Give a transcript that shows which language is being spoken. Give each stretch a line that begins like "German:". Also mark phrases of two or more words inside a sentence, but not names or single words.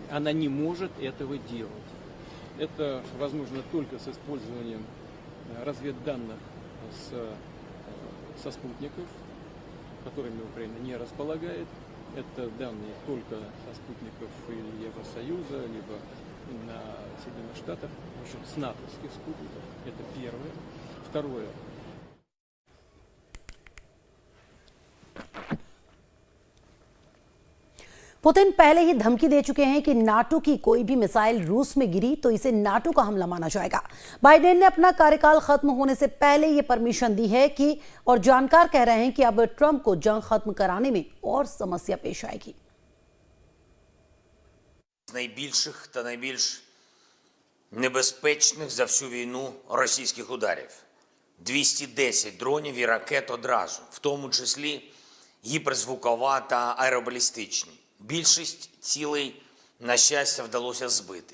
Russian: Она не может этого делать. Это возможно только с использованием разведданных со спутников, которыми Украина не располагает. Это данные только со спутников или Евросоюза, либо на Соединенных Штатах, в общем, с натовских спутников. Это первое. Второе.
Hindi: पुतिन पहले ही धमकी दे चुके हैं कि नाटो की कोई भी मिसाइल रूस में गिरी तो इसे नाटो का हमला माना जाएगा। बाइडेन ने अपना कार्यकाल खत्म होने से पहले ये परमिशन दी है कि और जानकार कह रहे हैं कि अब ट्रंप को जंग खत्म कराने में और समस्या पेश आएगी।
Ukrainian: Найбільших та найбільш небезпечних за всю війну російських ударів. 210 дронів і ракет одразу, в тому числі гіперзвукова та аеробалістичні. Більшість цілей, на щастя, вдалося збити.